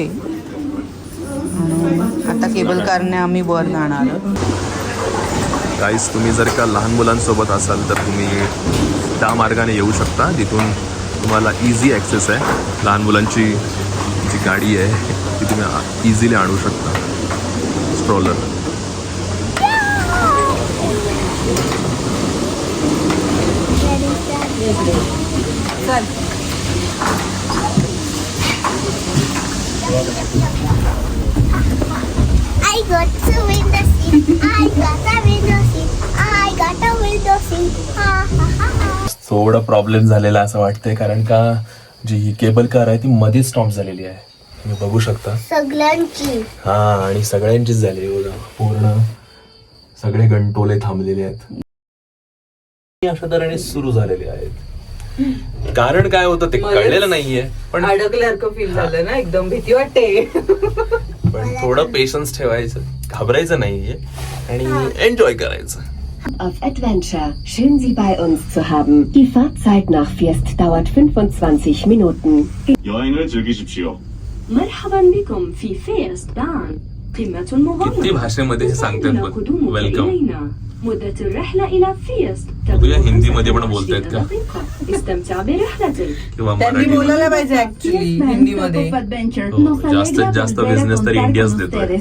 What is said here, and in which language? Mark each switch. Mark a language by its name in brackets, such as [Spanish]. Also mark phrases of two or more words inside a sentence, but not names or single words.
[Marathi] आणि आता केबल कारने आम्ही वर जाणार. गाईस, तुम्ही जर का लहान मुलांसोबत असाल तर तुम्ही त्या मार्गाने येऊ शकता. तिथून तुम्हाला [English] easy access [Marathi] आहे. लहान मुलांची जी गाडी आहे ती तुम्ही इझिली आणू शकता, स्ट्रोलर. [English] I got to window seat. I got a window seat. I got a window seat. Ha ha ha ha. [Marathi] थोडा प्रॉब्लेम झालेला असं वाटतंय, कारण का जी केबल कार आहे ती मध्येच स्टॉप झालेली आहे. तुम्ही बघू शकता सगळ्यांची. हा, आणि सगळ्यांचीच झाली बघा. पूर्ण सगळे गंटोले थांबलेले आहेत. अशा तऱ्हेने सुरू झालेले आहेत. कारण काय होतं ते कळलेलं नाहीये, पण अडकल्यासारखं फील झालं ना, एकदम भीती वाटते. पण थोडं पेशन्स ठेवायचं, घाबरायचं नाहीये आणि एन्जॉय करायचं. [German] Auf Adventure. Schön, Sie bei uns zu haben. Die Fahrzeit nach Fiest dauert 25 Minuten. [Korean] 여행을 즐기십시오. [Arabic] مرحبا بكم في فيست دان قمة [Marathi] किती [Arabic] مغامرة [Marathi] भाषेमध्ये हे सांगतात बघ. [Arabic] قدومك [Marathi] वेलकम. [Arabic] إلينا مدة الرحلة إلى فيست [Marathi] बघूया हिंदीमध्ये पण बोलतायत का [Arabic] استمتع برحلتك [Marathi] किंवा त्यांनी मराठी. बोलायला पाहिजे ऍक्च्युली हिंदीमध्ये. जास्तीत जास्त बिझनेस तर इंडियाच देतोय.